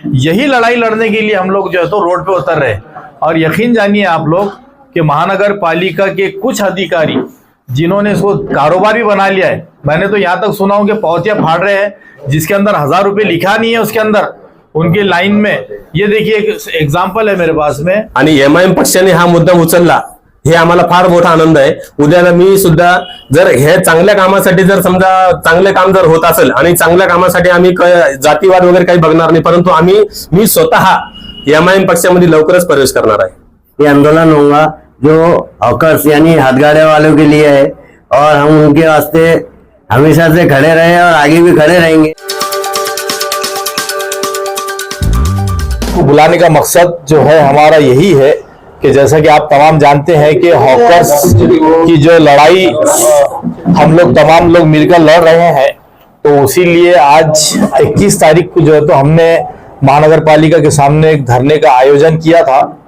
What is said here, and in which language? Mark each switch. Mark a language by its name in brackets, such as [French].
[Hindi] यही लड़ाई लड़ने के लिए हम लोग जो है तो रोड पे उतर रहे हैं। और यकीन जानिए आप लोग कि महानगर पालिका के कुछ अधिकारी जिन्होंने इसको कारोबार भी बना लिया है, मैंने तो यहाँ तक सुना हूं कि पौतिया फाड़ रहे हैं जिसके अंदर 1000 रुपये लिखा नहीं है उसके अंदर उनके लाइन में। ये देखिए एक एग्जाम्पल है मेरे पास में। [Marathi] आणि एमआयएम पक्षाने हा मुद्दा उचलला हे आम्हाला फार मोठा आनंद आहे। उद्याला मी सुद्धा जर हे चांगल्या कामासाठी जर समजा चांगले काम जर होत असेल आणि चांगल्या कामासाठी आम्ही जातीवाद वगैरे काही बघणार नाही, परंतु मी स्वतः एमआयएम पक्षामध्ये लवकरच प्रवेश करणार आहे। [Hindi] ये आंदोलन होगा जो हॉकर्स यानी हाथगाड़े वालों के लिए है और हम उनके वास्ते हमेशा से खड़े रहे और आगे भी खड़े रहेंगे। को बुलाने का मकसद जो है हमारा यही है कि जैसा कि आप तमाम जानते हैं कि हॉकर्स की जो लड़ाई हम लोग तमाम लोग मिलकर लड़ रहे हैं, तो उसी लिए आज 21 तारीख को जो है तो हमने महानगर पालिका के सामने एक धरने का आयोजन किया था।